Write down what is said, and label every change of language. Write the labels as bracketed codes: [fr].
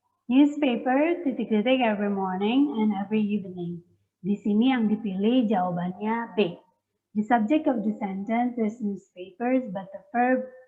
[en] Newspaper [id] titik-titik [en] every morning and every evening. [id] Di sini yang dipilih jawabannya B. [en] The subject of the sentence is newspapers, but the verb.